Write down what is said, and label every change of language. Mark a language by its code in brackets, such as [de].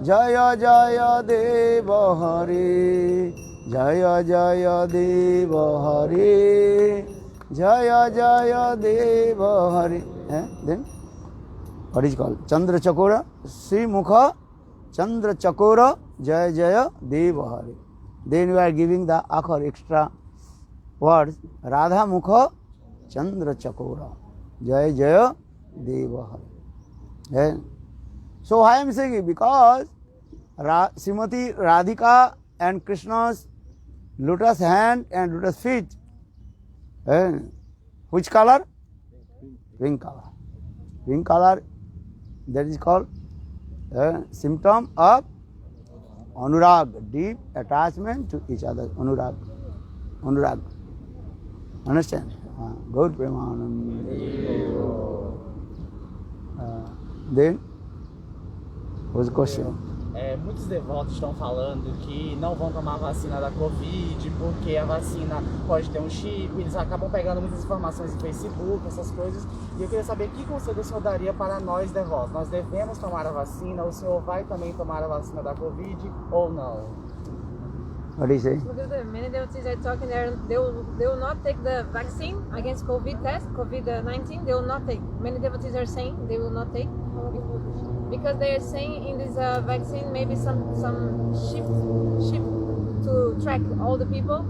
[sa] Jai Jai Dev Hare, Jai Jai Dev Hare, Jai Jai Dev Hare. [en] Then what is called? [sa] Chandra Chakora, Sri Mukha, Chandra Chakora, Jaya Jaya Deva Hare. [en] Then we are giving the akhar extra words, [sa] Radha Mukha, Chandra Chakora, Jaya Jaya Deva Hare. [en] So I am saying it because Srimati Radhika and Krishna's lotus hand and lotus feet, which color? Pink color. Pink color, that is called symptom of anurag, deep attachment to each other. Anurag. Anurag. Understand? Gaur Premanand. Then, what's the question? [pt] Muitos devotos estão falando que não vão tomar a vacina da Covid porque a vacina pode ter um chip, eles acabam pegando muitas informações no Facebook, essas coisas. E eu queria saber que conselho o senhor daria para nós devotos. Nós devemos tomar a vacina? O senhor vai também tomar a vacina da Covid ou não? [en] What do you say? Because the many devotees are talking there, they will not take the vaccine against COVID-19. They will not take. Many devotees are saying they will not take because they are saying in this vaccine maybe some chip to track all the people.